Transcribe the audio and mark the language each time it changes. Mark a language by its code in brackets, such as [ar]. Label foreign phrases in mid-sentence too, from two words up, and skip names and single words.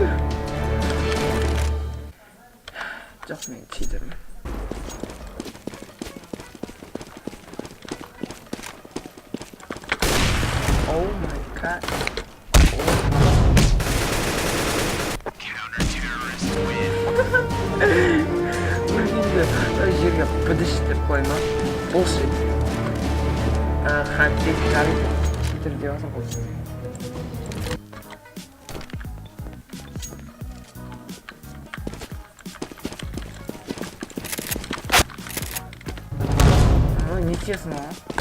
[kk] Жоқ, мен читермін. [en] Oh my god. [kk] Өлгенде жерге быдыш деп қойма. [en] Bullshit. [kk] Хантик қарып читер деп алса болсын. [ru] Нечестно, а?